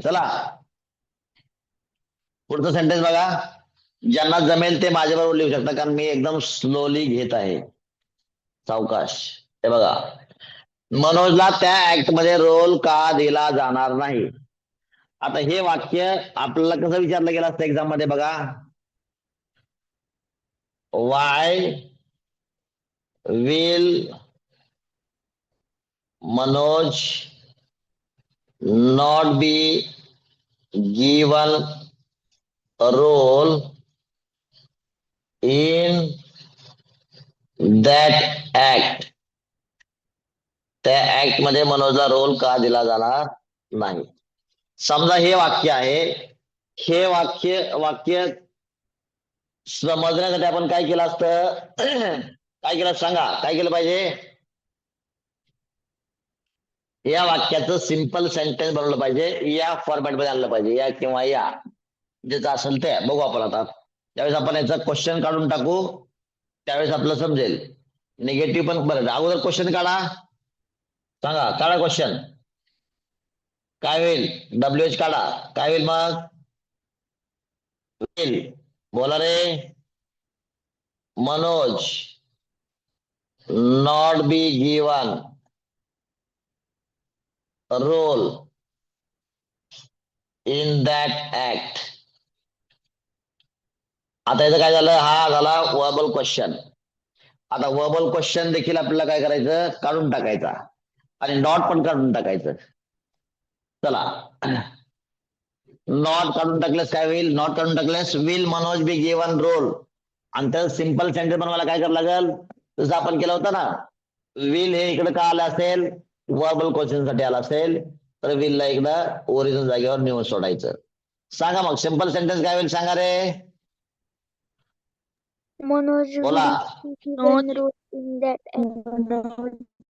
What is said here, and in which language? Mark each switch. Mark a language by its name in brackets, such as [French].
[Marathi] चला, पुढचं सेंटेन्स बघा. ज्यांना जमेल ते माझ्याबरोबर लिहू शकता, कारण मी एकदम स्लोली घेत आहे, सावकाश. हे बघा, मनोजला त्या ऍक्ट मध्ये रोल का दिला जाणार नाही? आता हे वाक्य आपल्याला कसं विचारलं गेलं असतं एक्झाम मध्ये? बघा, [English] Why will Manoj not be given role in that act. [Marathi] त्या ऍक्ट मध्ये मनोजला रोल का दिला जाणार नाही? समजा हे वाक्य आहे. हे वाक्य समजण्यासाठी आपण काय केलं असतं? काय केलं सांगा? काय केलं पाहिजे? या वाक्याचं सिंपल सेंटेन्स बनवलं पाहिजे, या फॉर्मॅट मध्ये आणलं पाहिजे, या किंवा या ज्याचं असेल ते बघू आपण आता. त्यावेळेस आपण याचा क्वेश्चन काढून टाकू, त्यावेळेस आपलं समजेल. निगेटिव्ह पण बरं, अगोदर क्वेश्चन काढा, सांगा काढा क्वेश्चन. काय होईल? WH काढा, काय होईल मग? होईल, बोला रे. [English] Manoj not be given role in that act. [Marathi] आता याचं काय झालं? हा झाला वर्बल क्वेश्चन. आता वर्बल क्वेश्चन देखील आपल्याला काय करायचं? काढून टाकायचा, आणि नॉट पण काढून टाकायचं. चला, नॉट काढून टाकल्यास काय होईल? नॉट काढून टाकल्यास [English] will Manoj be given role, [Marathi] आणि त्याचं सिंपल सेंटेन्स बनवायला काय करावं लागेल? जसं आपण केलं होतं ना, विल हे इकडे का आलं असेल? वर्बल क्वेश्चन साठी आलं असेल, तर विलला इकडं ओरिजिनल जागेवर नेऊन सोडायचं. सांगा मग सिंपल सेंटेन्स काय होईल? सांगा रे. [English] Manoj [Marathi] बोला. [English] will be given role in that act.